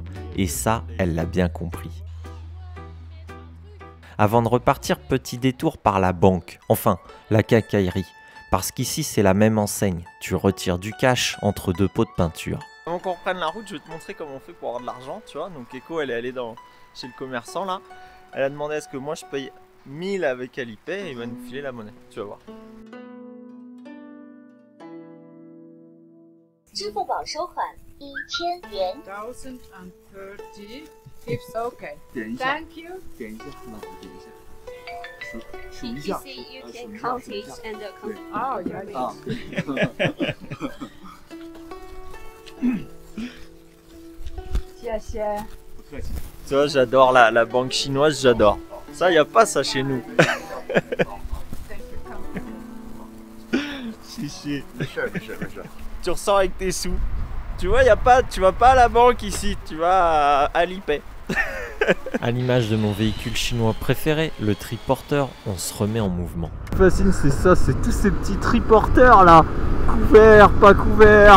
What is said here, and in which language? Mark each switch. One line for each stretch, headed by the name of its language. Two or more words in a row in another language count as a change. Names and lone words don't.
French: Et ça, elle l'a bien compris. Avant de repartir, petit détour par la banque, enfin, la quincaillerie. Parce qu'ici c'est la même enseigne, tu retires du cash entre deux pots de peinture. Avant qu'on reprenne la route, je vais te montrer comment on fait pour avoir de l'argent, tu vois. Donc Echo elle est allée chez le commerçant là. Elle a demandé à ce que moi je paye 1000 avec Alipay et il va nous filer la monnaie, tu vas voir.
Chinese: 支付宝收款1000元。
English: 1030 It's okay.
Chinese: 点一下，
English: Thank you.
Chinese: 点一下，那我点一下，数一下，
English: You can count it and count. Oh, yeah.
Chinese: 啊，谢谢。不客气。
French: Tu vois, j'adore la banque chinoise, j'adore. Ça, y a pas ça chez nous. Si.
Chinese: 没事儿，没事儿，没事儿。
French: Tu ressors avec tes sous. Tu vois, y a pas, tu vas pas à la banque ici, tu vas à Alipay. À l'image de mon véhicule chinois préféré, le triporteur, on se remet en mouvement. Ce qui me fascine, c'est ça, c'est tous ces petits triporteurs là, couverts, pas couverts.